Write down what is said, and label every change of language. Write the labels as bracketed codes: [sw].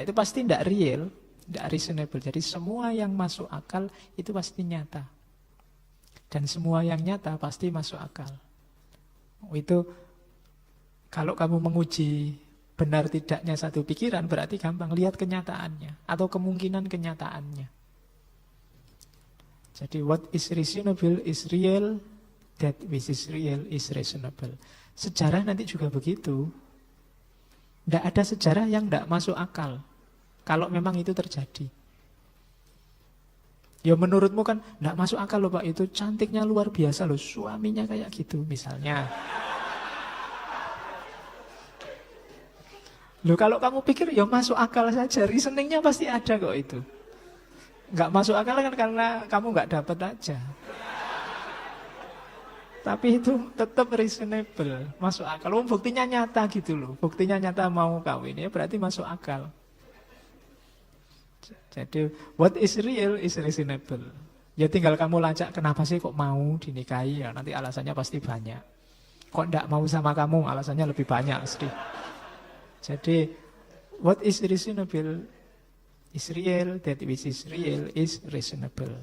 [id] Itu pasti tidak real, tidak reasonable. Jadi semua yang masuk akal itu pasti nyata. Dan semua yang nyata pasti masuk akal. Itu kalau kamu menguji benar tidaknya satu pikiran, berarti gampang lihat kenyataannya atau kemungkinan kenyataannya. [en] Jadi what is reasonable is real, that which is real is reasonable. [id] Sejarah nanti juga begitu. Tidak ada sejarah yang tidak masuk akal kalau memang itu terjadi. Ya menurutmu kan tidak masuk akal loh Pak, itu cantiknya luar biasa loh, suaminya kayak gitu misalnya. Loh kalau kamu pikir ya masuk akal saja, reasoningnya pasti ada kok itu. Nggak masuk akal kan karena kamu nggak dapat aja. Tapi itu tetap reasonable, masuk akal. Buktinya nyata gitu loh, buktinya nyata mau kawin ya berarti masuk akal. [en] Jadi what is real is reasonable. [id] Ya tinggal kamu lacak kenapa sih kok mau dinikahi, ya nanti alasannya pasti banyak. Kok nggak mau sama kamu, alasannya lebih banyak pasti. [en] Jadi what is reasonable is real, that which is real is reasonable.